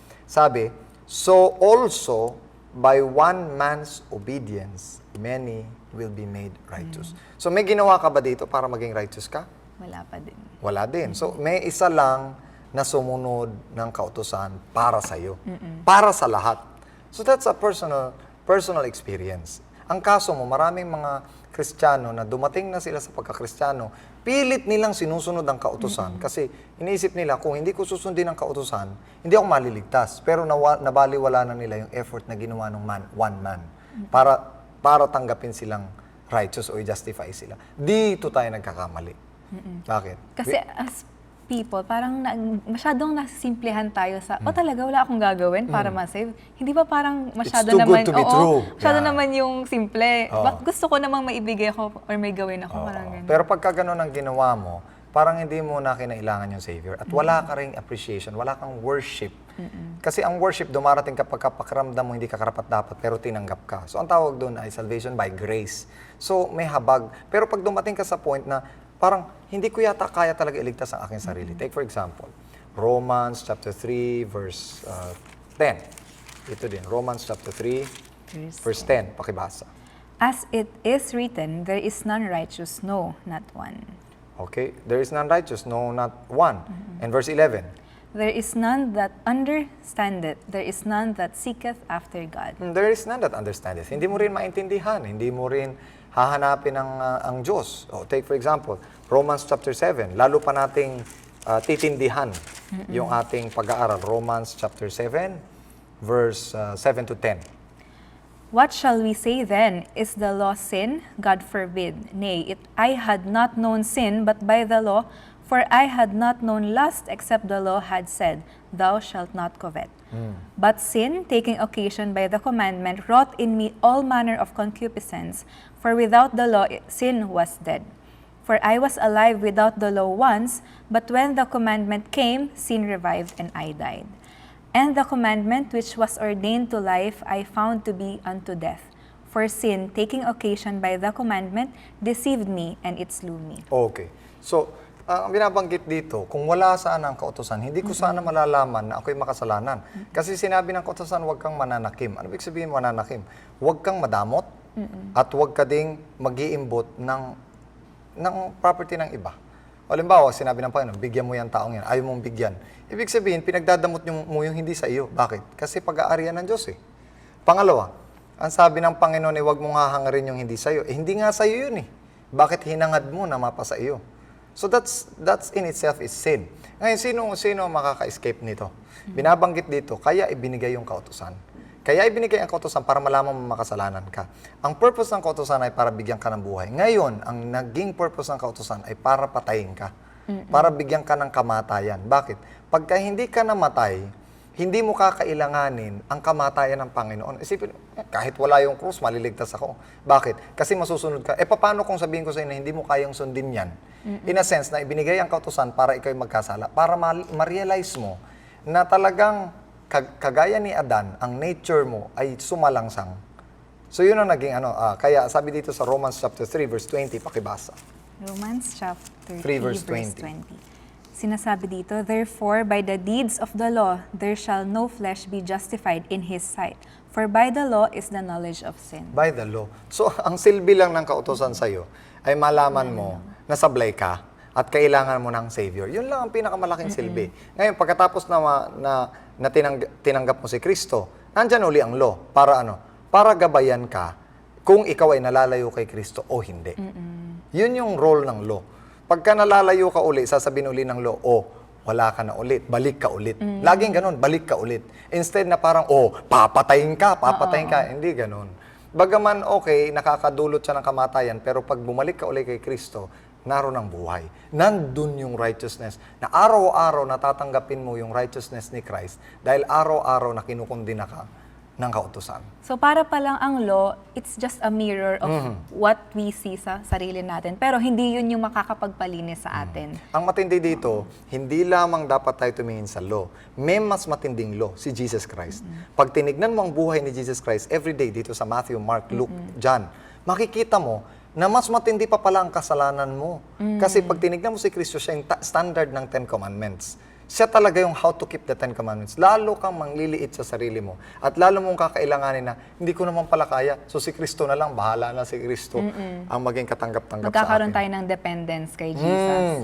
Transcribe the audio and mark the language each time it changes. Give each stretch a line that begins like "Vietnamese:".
English: Sabi, so also, by one man's obedience, many will be made righteous.
Filipino: So may ginawa ka ba dito para maging righteous ka? Wala pa din. Wala din. So may isa lang na sumunod ng kautusan para sa iyo. Para sa lahat.
English: So that's a personal experience.
Filipino: Ang kaso mo, maraming mga Kristiyano na dumating na sila sa pagka-Kristiyano, pilit nilang sinusunod ang kautusan. Kasi iniisip nila, kung hindi ko susundin ang kautusan, hindi ako maliligtas. Pero nabaliwala na nila yung effort na ginawa ng one man para tanggapin silang righteous o i-justify sila. Dito tayo nagkakamali. Bakit? Kasi as people, parang masyadong nasisimplihan tayo sa, talaga wala akong gagawin para ma-save. Hindi ba parang masyado
English: It's too
Filipino: naman,
English: good to be true.
Filipino: masyado
English: Yeah.
Filipino: naman yung simple. Gusto ko namang maibigay ako or may gawin ako. Parang ganun. Pero pagka ganun ang ginawa mo, parang hindi mo na kinailangan yung Savior. At wala ka ring appreciation, wala kang worship. Kasi ang worship, dumarating kapag pakiramdam mo hindi ka karapat-dapat pero tinanggap ka. So ang tawag doon ay salvation by grace. So may habag. Pero pag dumating ka sa point na parang hindi ko yata kaya talaga iligtas ang aking sarili.
English: Take for example, Romans chapter 3 verse 10.
Filipino: Ito din, Romans chapter 3 verse 10. Pakibasa.
English: As it is written, there is none righteous, no, not one. Okay, there is none righteous, no, not one. And verse 11. There is none that understandeth, there is none that seeketh after God. There is none that understandeth.
Filipino: Hindi mo rin maintindihan, hindi mo rin hahanapin ang Diyos. Take for example, Romans chapter 7. Lalo pa nating titindihan yung ating pag-aaral.
English: Romans chapter 7, verse 7 to 10. What shall we say then? Is the law sin? God forbid. Nay, I had not known sin but by the law, for I had not known lust except the law had said, Thou shalt not covet. But sin, taking occasion by the commandment, wrought in me all manner of concupiscence. For without the law, sin was dead. For I was alive without the law once, but when the commandment came, sin revived and I died. And the commandment which was ordained to life I found to be unto death. For sin, taking occasion by the commandment, deceived me, and it slew me. Okay.
Filipino: So, ang binabanggit dito, kung wala sana ang kautusan, hindi ko sana malalaman na ako'y makasalanan. Kasi sinabi ng kautusan, huwag kang mananakim. Ano ibig sabihin mananakim? Huwag kang madamot at huwag ka ding mag-iimbot ng property ng iba. Halimbawa, sinabi ng Panginoon, bigyan mo yan taong yan, ayaw mong bigyan. Ibig sabihin, pinagdadamot mo yung hindi sa iyo. Bakit? Kasi pag-aarian ng Diyos eh. Pangalawa, ang sabi ng Panginoon ay huwag mong hahangarin yung hindi sa iyo. Hindi nga sa iyo yun eh. Bakit hinangad mo na mapa sa iyo?
English: So that's in itself is sin.
Filipino: Ngayon, sino makaka-escape nito? Binabanggit dito, kaya ibinigay yung kautusan. Kaya ibinigay ang kautusan para malaman mo makasalanan ka. Ang purpose ng kautusan ay para bigyan ka ng buhay. Ngayon, ang naging purpose ng kautusan ay para patayin ka. Para bigyan ka ng kamatayan. Bakit? Pagka hindi ka namatay, hindi mo kakailanganin ang kamatayan ng Panginoon. Isipin, kahit wala yung krus, maliligtas ako. Bakit? Kasi masusunod ka. Paano kung sabihin ko sa inyo na hindi mo kayang sundin yan? In a sense, na ibinigay ang kautusan para ikaw magkasala, para ma-realize mo na talagang kagaya ni Adan, ang nature mo ay sumalangsang. So yun ang naging kaya sabi dito sa Romans chapter 3 verse 20, pakibasa.
English: Romans chapter 3 verse verse 20. 20. Sinasabi dito, Therefore, by the deeds of the law, there shall no flesh be justified in his sight. For by the law is the knowledge of sin.
Filipino: By the law. So ang silbi lang ng kautusan sa'yo ay malaman mo na sablay ka, at kailangan mo ng Savior. Yun lang ang pinakamalaking silbi. Ngayon, pagkatapos na tinanggap mo si Kristo, nandyan uli ang law. Para ano? Para gabayan ka kung ikaw ay nalalayo kay Kristo o hindi. Yun yung role ng law. Pagka nalalayo ka uli, sasabihin uli ng law, wala ka na ulit, balik ka ulit. Laging ganun, balik ka ulit. Instead na parang, papatayin ka. Hindi ganun. Bagaman okay, nakakadulot siya ng kamatayan, pero pag bumalik ka uli kay Kristo, naroon ang buhay. Nandun yung righteousness. Na araw-araw natatanggapin mo yung righteousness ni Christ dahil araw-araw na kinukundina ka ng kautusan.
English: So para pa lang ang law, it's just a mirror of what we see sa sarili natin.
Filipino: Pero hindi yun yung makakapagpalinis sa atin. Ang matindi dito, hindi lamang dapat tayo tumingin sa law. May mas matinding law, si Jesus Christ. Pag tinignan mo ang buhay ni Jesus Christ everyday dito sa Matthew, Mark, Luke, John, makikita mo na mas matindi pa pala ang kasalanan mo. Kasi pag tinignan mo si Kristo, siya yung standard ng Ten Commandments.
English: Siya talaga yung how to keep the Ten Commandments.
Filipino: Lalo kang mangliliit sa sarili mo. At lalo mong kakailanganin na, hindi ko naman pala kaya. So si Kristo na lang, bahala na si Kristo ang maging katanggap-tanggap sa akin. Magkakaroon tayo ng dependence kay Jesus.